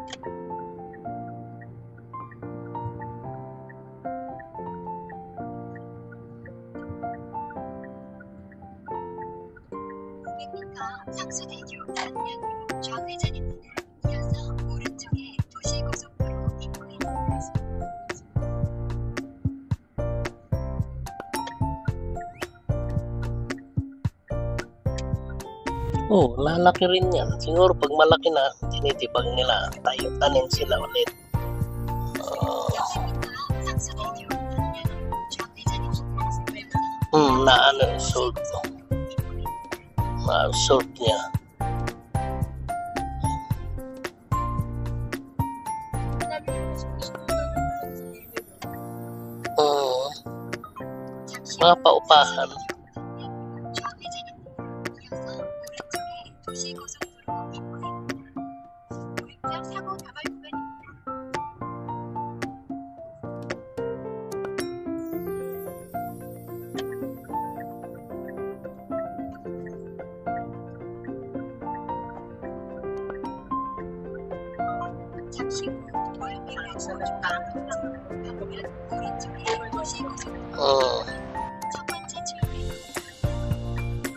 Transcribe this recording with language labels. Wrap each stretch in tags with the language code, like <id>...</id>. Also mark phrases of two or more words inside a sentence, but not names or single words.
<ko>상수대교 방면으로 좌회전입니다. 이어서 오른쪽에 도시고속도로 입구입니다.</ko> <tl>Oh, lalaki rin yan. Siguro pag malaki na, tinitibag nila. Tayo-tanin sila ulit.</tl> <ko>상수대교 방면으로 좌회전입니다.</ko> <tl>Na ano, salt. Salt niya. Mga paupahan.</tl> <ko>좌회전입니다. 이어서 오른쪽에 도시고속도로 입구입니다. 오른쪽 사고 다발 구간입니다. 잠시 후 월미로 방면 오른쪽에 도시고속도로 첫 번째 출구입니다.</ko>